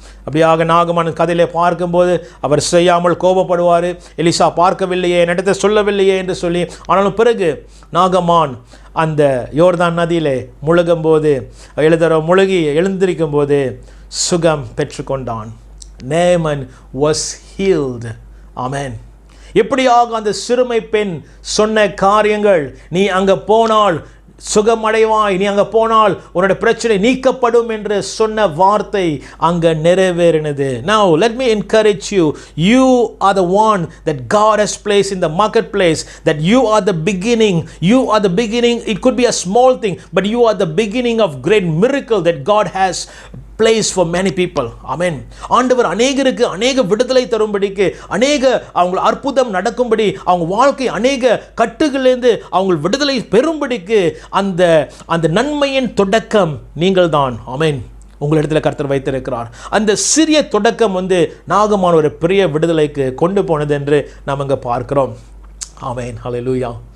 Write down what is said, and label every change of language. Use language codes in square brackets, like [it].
[ta] அப்படியாக நாகமான் கதையிலே பார்க்கும்போது அவர் செய்யாமல் கோபப்படுவார். எலிசா பார்க்கவில்லையே, என்னிடத்தை சொல்லவில்லையே என்று சொல்லி. ஆனாலும் பிறகு நாகமான் அந்த யோர்தான் நதியிலே முழுகும்போது 7 தடவை முழுகி எழுந்திருக்கும் போது சுகம் பெற்றுக்கொண்டான். [en] Naaman was healed. [ta] ஆமென். எப்படியாக அந்த சிறுமை பெண் சொன்ன காரியங்கள், நீ அங்கே போனால் சுகமடைவாய், நீ அங்கே போனால் உன்னோட பிரச்சனை நீக்கப்படும் என்று சொன்ன வார்த்தை அங்கே நிறைவேறினது. [en] Now let me encourage you, you are the one that God has placed in the marketplace, that you are the beginning. It could be a small thing, but you are the beginning of great miracle that God has place for many people. Amen. [ta] ஆண்டவர் அநேகருக்கு அநேக விடுதலை தரும்படிக்கு, அநேக அவங்க அற்புதம் நடக்கும்படி, அவங்க வாழ்க்கை அநேக கட்டுகளிலிருந்து அவங்க விடுதலை பெறும்படிக்கு அந்த நன்மையின் தொடக்கம் நீங்கள் தான். ஆமென். உங்களிடத்தில் கர்த்தர் வைத்திருக்கிறார். அந்த சிறிய தொடக்கம் வந்து நாகமான் ஒரு பெரிய விடுதலைக்கு கொண்டு போனது என்று நாம் இங்கே பார்க்கிறோம். ஆமென். ஹல்லேலூயா.